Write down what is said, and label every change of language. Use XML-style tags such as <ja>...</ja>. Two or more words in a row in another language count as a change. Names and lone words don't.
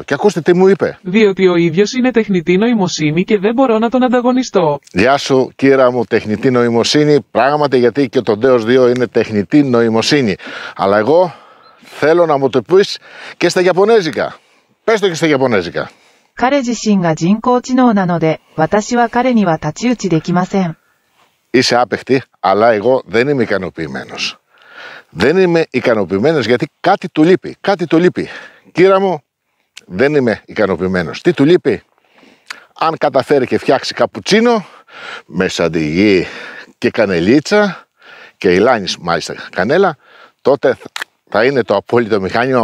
<el>Και ακούστε τι μου είπε. Διότι ο ίδιος είναι τεχνητή νοημοσύνη και δεν μπορώ να τον ανταγωνιστώ. Γεια σου Κύρα μου, τεχνητή νοημοσύνη. Πράγματι, γιατί και το Deus 2 είναι τεχνητή νοημοσύνη. Αλλά εγώ θέλω να μου το πεις και στα Ιαπωνέζικα. Πες το και στα Ιαπωνέζικα.</el> <ja>彼自身が人工知能なので、私は彼には太刀打ちできません。</ja> <el>Είσαι άπεχτη, αλλά εγώ δεν είμαι ικανοποιημένος. Δεν είμαι ικανοποιημένος γιατί κάτι του λείπει. Κάτι του λείπει. Κύρα μου, δεν είμαι ικανοποιημένος. Τι του λείπει? Αν καταφέρει και φτιάξει καπουτσίνο με σαντιγί και κανελίτσα και ηλάνης μάλιστα κανέλα, τότε θα είναι το απόλυτο μηχάνημα.</el>